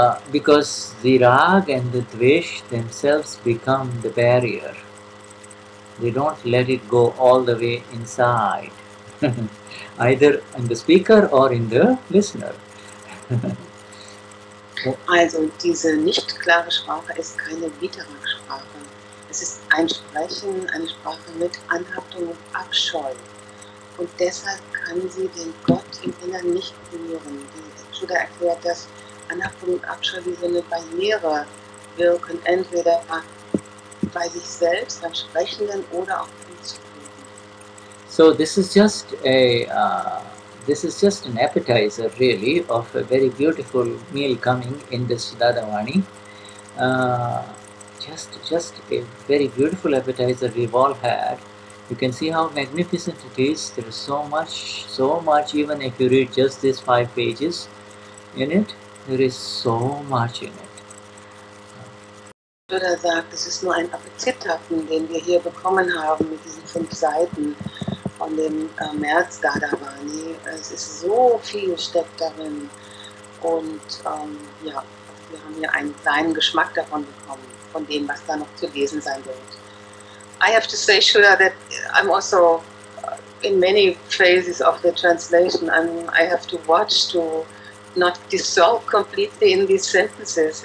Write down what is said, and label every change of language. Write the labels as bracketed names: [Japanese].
[English] Because the rag and the dvesh themselves become the barrier. They don't let it go all the way inside, either in the speaker or in the listener. [German] Also diese nicht klare Sprache ist keine Vitarag-Sprache. Es ist ein Sprechen, eine Sprache mit Anhaftung und Abscheu. Und deshalb kann sie den Gott im Innern nicht berühren. Die Shuddha erklärt, dass Anhaftung und Abscheu wie so eine Barriere wirken, entweder bei sich selbst, beim Sprechenden oder auch beim Zuhören. [English] So this is just an appetizer, really, of a very beautiful meal coming in this Dadavani. Just a very beautiful appetizer we've all had. You can see how magnificent it is. There is so much. Even if you read just these 5 pages in it, there is so much in it. [German] Shuddha sagt, es ist nur ein Appetithappen, den wir hier bekommen haben mit diesen 5 Seiten von dem März Dadavani. Es ist so viel steckt darin und wir haben hier einen kleinen Geschmack davon bekommen, von dem, was da noch zu lesen sein wird. [English] I have to say, Shuddha, that I'm also in many phases of the translation, I have to watch to not dissolve completely in these sentences.